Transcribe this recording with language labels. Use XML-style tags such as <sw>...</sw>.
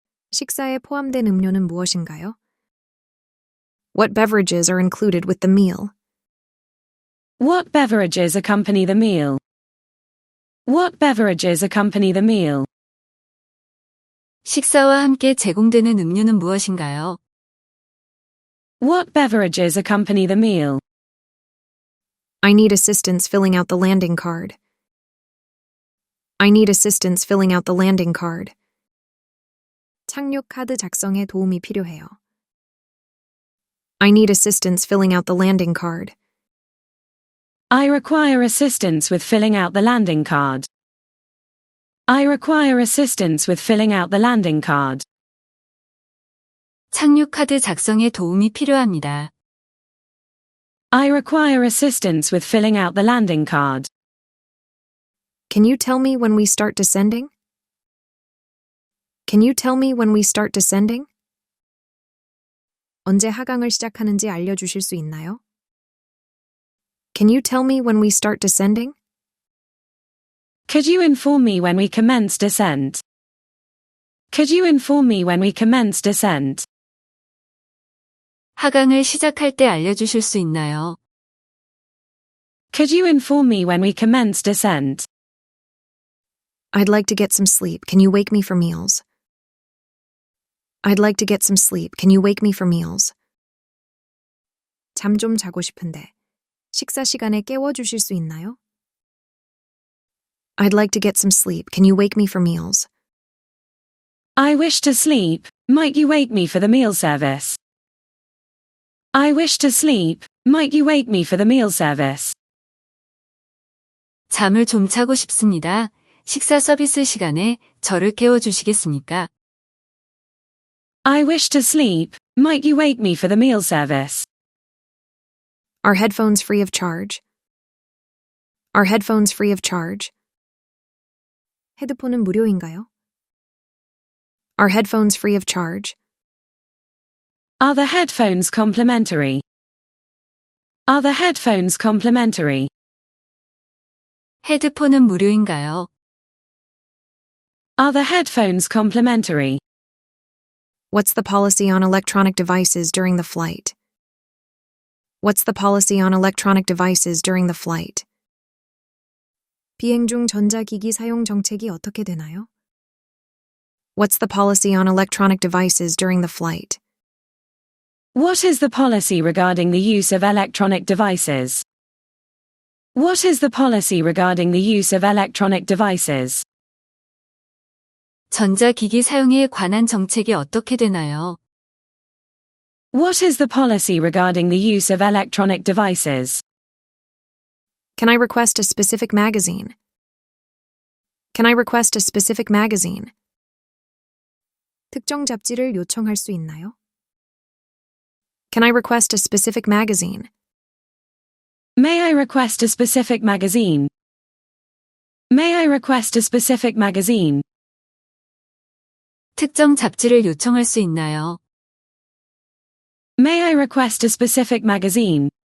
<ko>식사에 포함된 음료는 무엇인가요?</ko> <en>What beverages are included with the meal? What beverages accompany the meal? What beverages accompany the meal?</en> <ko>식사와 함께 제공되는 음료는 무엇인가요?</ko> <en>What beverages accompany the meal? I need assistance filling out the landing card. I need assistance filling out the landing card.</en> <ko>착륙 카드 작성에 도움이 필요해요.</ko> <en>I need assistance filling out the landing card. I require assistance with filling out the landing card. I require assistance with filling out the landing card.</en> <ko>착륙 카드 작성에 도움이 필요합니다.</ko> <en>I require assistance with filling out the landing card. Can you tell me when we start descending? Can you tell me when we start descending?</en> <ko>언제 하강을 시작하는지 알려주실 수 있나요?</ko> <en>Can you tell me when we start descending? Could you inform me when we commence descent? Could you inform me when we commence descent?</en> <ko>하강을 시작할 때 알려주실 수 있나요?</ko> <en>Could you inform me when we commence descent? I'd like to get some sleep. Can you wake me for meals? I'd like to get some sleep. Can you wake me for meals?</en> <ko>잠 좀 자고 싶은데 식사 시간에 깨워주실 수 있나요?</ko> <en>I'd like to get some sleep. Can you wake me for meals? I wish to sleep. Might you wake me for the meal service? I wish to sleep. Might you wake me for the meal service?</en> <ko>잠을 좀 자고 싶습니다. 식사 서비스 시간에 저를 깨워주시겠습니까?</ko> <en>I wish to sleep. Might you wake me for the meal service? Are headphones free of charge? Are headphones free of charge?</en> <ko>헤드폰은 무료인가요?</ko> <en>Are headphones free of charge? Are the headphones complimentary? Are the headphones complimentary?</en> <ko>헤드폰은 무료인가요?</ko> <en>Are the headphones complimentary? What's the policy on electronic devices during the flight? What's the policy on electronic devices during the flight?</en> <ko>비행 중 전자기기 사용 정책이 어떻게 되나요?</ko> <en>What's the policy on electronic devices during the flight? What is the policy regarding the use of electronic devices? What is the policy regarding the use of electronic devices?</en> <ko>전자기기 사용에 관한 정책이 어떻게 되나요?</ko> <en>What is the policy regarding the use of electronic devices? Can I request a specific magazine? Can I request a specific magazine?</en> <ko>특정 잡지를 요청할 수 있나요?</ko> <en>Can I request a specific magazine? May I request a specific magazine? May I request a specific magazine?</en> <ko>특정 잡지를 요청할 수 있나요?</ko> <en>May I request a specific magazine?</en>